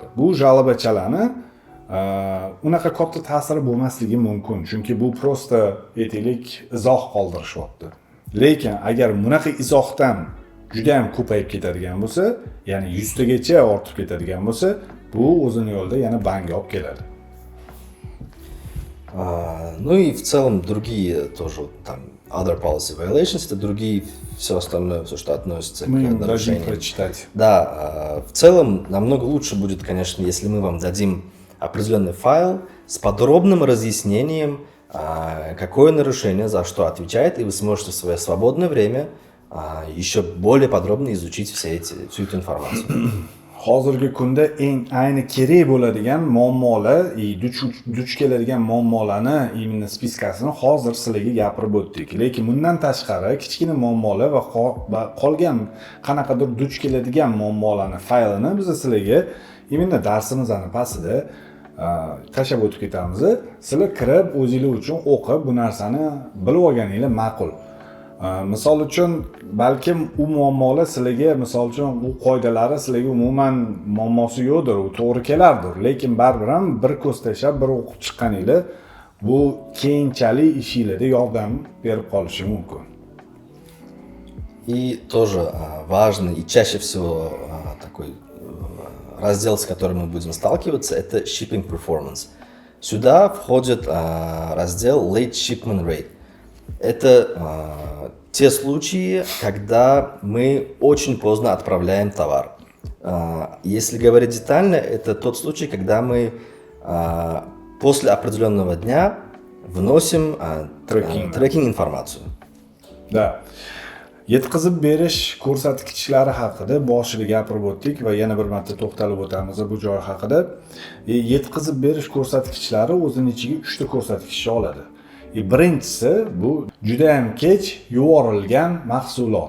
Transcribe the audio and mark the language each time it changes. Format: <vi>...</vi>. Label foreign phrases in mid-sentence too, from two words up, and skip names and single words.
<uz>Bu jalabachalarni unaqa katta ta'siri bo'lmasligi mumkin, chunki bu prosta aytaylik izoh qoldirishyapti. Lekin agar bunaqa izohdan juda ham ko'payib ketadigan bo'lsa, ya'ni 100 tagacha ortib ketadigan bo'lsa, bu o'zini yo'lida yana bankga olib keladi.</uz> <ru>Ну и в целом другие тоже там</ru> <en>other policy violations,</en> <ru>это другие все остальное, все, что относится к нарушениям. Прочитать. Да, в целом намного лучше будет, конечно, если мы вам дадим определенный файл с подробным разъяснением, какое нарушение за что отвечает, и вы сможете в свое свободное время еще более подробно изучить всю эту информацию.</ru> <uz>Hozirgi kunda eng ayni kerak bo'ladigan muammolar, duch keladigan muammolarni immuniy spiskasini hozir sizlarga gapirib o'tdik. Lekin bundan tashqari kichkina muammolar va qolgan qanaqadir duch keladigan muammolarni faylini biz sizlarga immuniy darsimizning pastida tashlab o'tib ketamiz. Sizlar kirib o'zingizlar uchun o'qib bu narsani bilib olganingiz ma'qul. Misol uchun balkim u muammolar sizlarga, misol uchun u qoidalari sizlarga umuman muammosi yo'qdir, u to'g'ri kelardir, lekin baribir ham bir ko'z tashlab bir o'qib chiqqaninglar bu keyinchalik ishingizda yordam berib qolishi mumkin.</uz> <ru>И тоже важный и чаще всего такой раздел, с которым мы будем сталкиваться, это</ru> <en>shipping performance.</en> <ru>Сюда входит раздел</ru> <en>late shipment rate.</en> <ru>Это те случаи, когда мы очень поздно отправляем товар. Если говорить детально, это тот случай, когда мы после определенного дня вносим трекинг информацию. Да.</ru> <uz>Yetkazib berish ko'rsatkichlari haqida boshida gapirib o'tdik va yana bir marta to'xtalib o'tamiz bu joy haqida. Yetkazib berish ko'rsatkichlari o'zining ichiga 3 ta ko'rsatkichni oladi. Birinchisi bu juda ham kech yuborilgan mahsulot.</uz>